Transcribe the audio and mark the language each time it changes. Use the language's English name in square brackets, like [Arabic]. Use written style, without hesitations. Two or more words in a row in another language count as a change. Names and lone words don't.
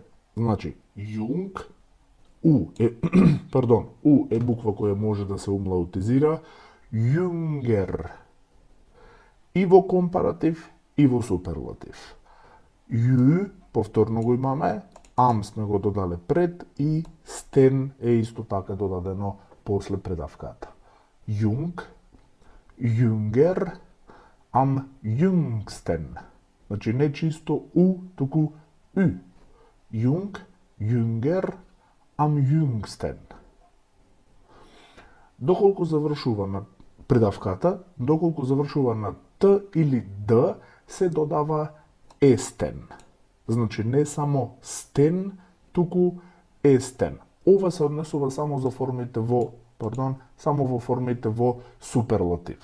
[Macedonian] Значи, jung, U е буква која може да се умлаутизира, jünger. И во компаратив, и во суперлатив. Jü, повторно го имаме, am сме го додале пред и sten е исто така додадено после предавката. [German] Jung, jünger, am jüngsten. [Macedonian] Значи не чисто U, туку U. [German] Jung, jünger, am jüngsten. [Macedonian] Доколку завршува на придавката, доколку завршува на Т или Д, се додава естен. Значи не само стен, туку естен. Ова се однесува само за формите само во формите во суперлатив.